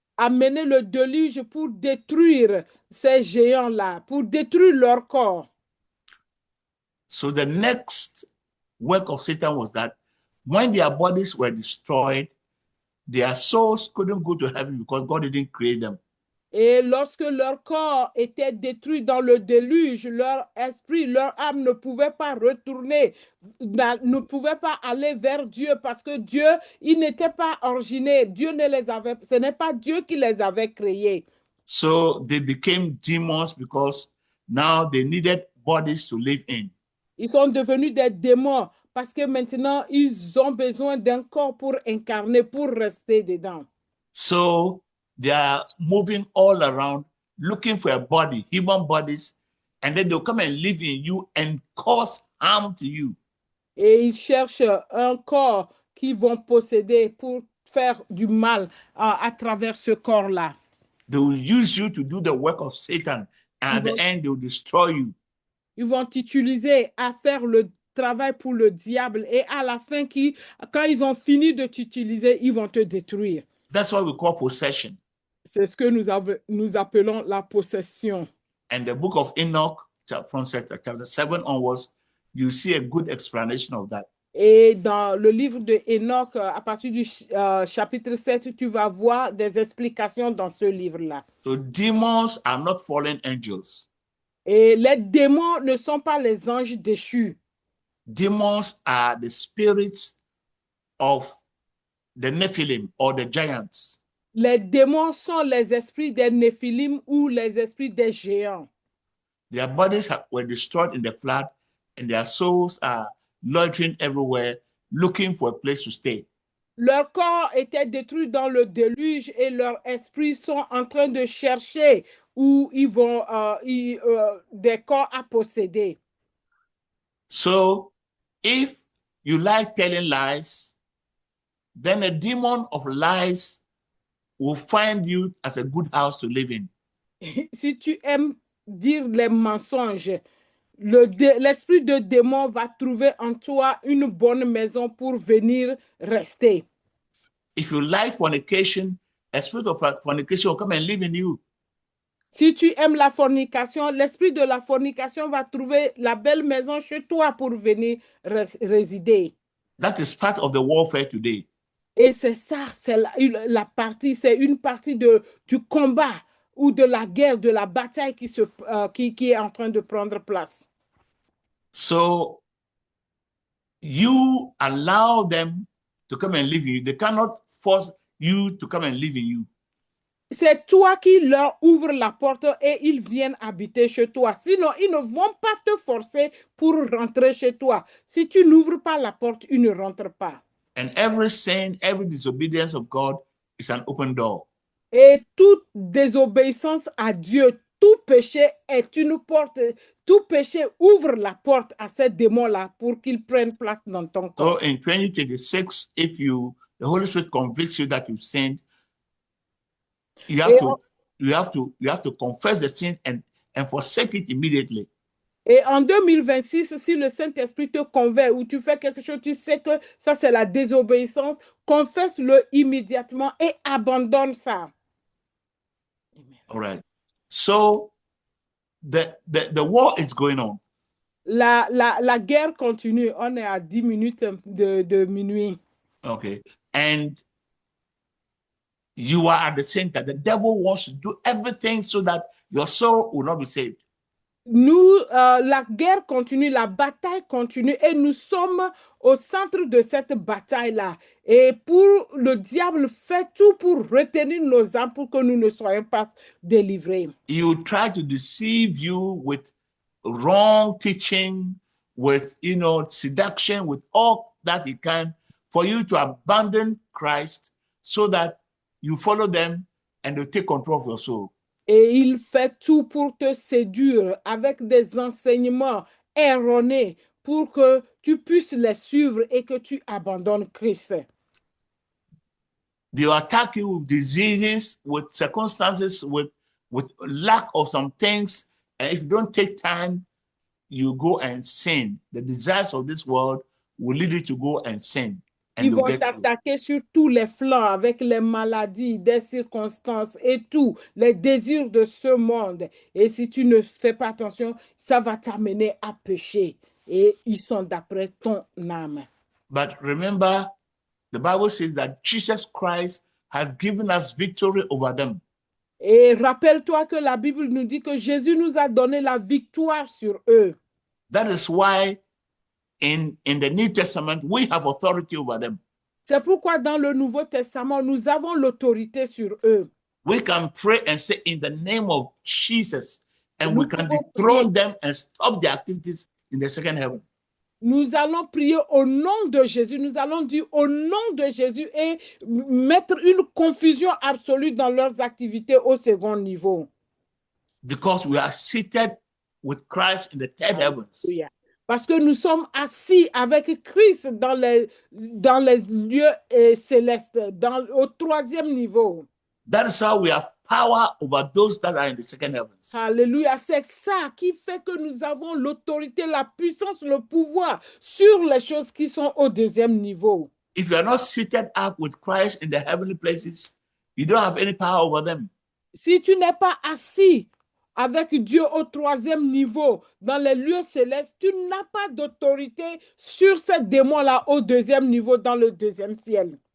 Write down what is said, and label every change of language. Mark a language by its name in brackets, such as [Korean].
[French] mené le déluge pour détruire ces géants-là, pour détruire leur corps. [English] So the next work of Satan was that when their bodies were destroyed, their souls couldn't go to heaven because God didn't create them. [French] Et lorsque leur corps était détruit dans le déluge, leur esprit, leur âme ne pouvaient pas retourner, ne pouvaient pas aller vers Dieu parce que Dieu, il n'était pas originé. Dieu ne les avait, ce n'est pas Dieu qui les avait créés. [English] So they became demons because now they needed bodies to live in. [French] Ils sont devenus des démons parce que maintenant, ils ont besoin d'un corps pour incarner, pour rester dedans. [English] So they are moving all around looking for a body, human bodies, and then they'll come and live in you and cause harm to you. [French] Et ils cherchent un corps qu'ils vont posséder pour faire du mal à travers ce corps-là. [English] They will use you to do the work of Satan, and at the end, they will destroy you. [French] Ils vont t'utiliser à faire le travail pour le diable et à la fin, quand ils ont fini de t'utiliser, ils vont te détruire. [English] That's what we call possession. [French] C'est ce que nous appelons la possession. [English] And the book of Enoch, from chapter 7 onwards, you see a good explanation of that. [French] Et dans le livre de Enoch, à partir du chapitre 7, tu vas voir des explications dans ce livre-là. [English] So demons are not fallen angels. [French] Et les démons ne sont pas les anges déchus. [English] Demons are the spirits of the Nephilim or the giants. [French] Les démons sont les esprits des Néphilim ou les esprits des géants. [English] Their bodies were destroyed in the flood, and their souls are loitering everywhere, looking for a place to stay. [French] Leur corps était détruit dans le déluge et leurs esprits sont en train de chercher où ils vont des corps à posséder. [English] So, if you like telling lies, then a demon of lies will find you as a good house to live in. [French] Si tu aimes dire les mensonges, l'esprit de démon va trouver en toi une bonne maison pour venir rester. [English] If you like fornication, a spirit of fornication will come and live in you. [French] Si tu aimes la fornication, l'esprit de la fornication va trouver la belle maison chez toi pour venir résider. [English] That is part of the warfare today. [French] Et c'est ça, c'est la partie, c'est une partie du combat ou de la guerre, de la bataille qui est en train de prendre place. [English] So you allow them to come and live in you. They cannot force you to come and live in you. [French] C'est toi qui leur ouvres la porte et ils viennent habiter chez toi. Sinon, ils ne vont pas te forcer pour rentrer chez toi. Si tu n'ouvres pas la porte, ils ne rentrent pas. [English] And every sin, every disobedience of God is an open door. [French] Et toute désobéissance à Dieu, tout péché est une porte. Tout péché ouvre la porte à ces démons-là pour qu'ils prennent place dans ton corps. [English] So in 2026, if the Holy Spirit convicts you that you've sinned, you have to confess the sin and forsake it immediately. [French] Et en 2026, si le Saint-Esprit te convainc ou tu fais quelque chose, tu sais que ça c'est la désobéissance, confesse-le immédiatement et abandonne ça. [English] All right. So the war is going on. [French] La guerre continue. On est à 10 minutes de minuit. [English] Okay. And you are at the center. The devil wants to do everything so that your soul will not be saved. [French] Nous, la guerre continue, la bataille continue et nous sommes au centre de cette bataille-là. Et le diable fait tout pour retenir nos âmes pour que nous ne soyons pas délivrés. [English] He will try to deceive you with wrong teaching, with seduction, with all that he can for you to abandon Christ so that you follow them and they take control of your soul. [French] Et il fait tout pour te séduire avec des enseignements erronés pour que tu puisses les suivre et que tu abandonnes Christ. [English] They will attack you with diseases, with circumstances, with lack of some things. And if you don't take time, you go and sin. The desires of this world will lead you to go and sin. And [French] Ils [English] you'll [French] vont [English] get through. [French] t'attaquer sur tous les flancs avec les maladies, des circonstances et tout, les désirs de ce monde. Et si tu ne fais pas attention, ça va t'amener à pécher. Et ils sont d'après ton âme. [English] But remember, the Bible says that Jesus Christ has given us victory over them. [French] Et rappelle-toi que la Bible nous dit que Jésus nous a donné la victoire sur eux. [English] That is why in the New Testament, we have authority over them. [French] C'est pourquoi dans le Nouveau Testament, nous avons l'autorité sur eux. [English] We can pray and say in the name of Jesus, and [French] Nous [English] we can [French] pouvons [English] dethrone them and stop their activities in the second heaven. [French] Nous allons prier au nom de Jésus. Nous allons dire au nom de Jésus et mettre une confusion absolue dans leurs activités au second niveau. [English] Because we are seated with Christ in the third heavens. [French] Parce que nous sommes assis avec Christ dans les lieux célestes, au troisième niveau. [English] That is how we have power over those that are in the second heavens. [French] Alléluia, c'est ça qui fait que nous avons l'autorité, la puissance, le pouvoir sur les choses qui sont au deuxième niveau. [English] If you are not seated up with Christ in the heavenly places, you don't have any power over them. [French] Si tu n'es pas assis avec Dieu au troisième niveau, dans les lieux célestes, tu n'as pas d'autorité sur ces démons-là au deuxième niveau, dans le deuxième ciel.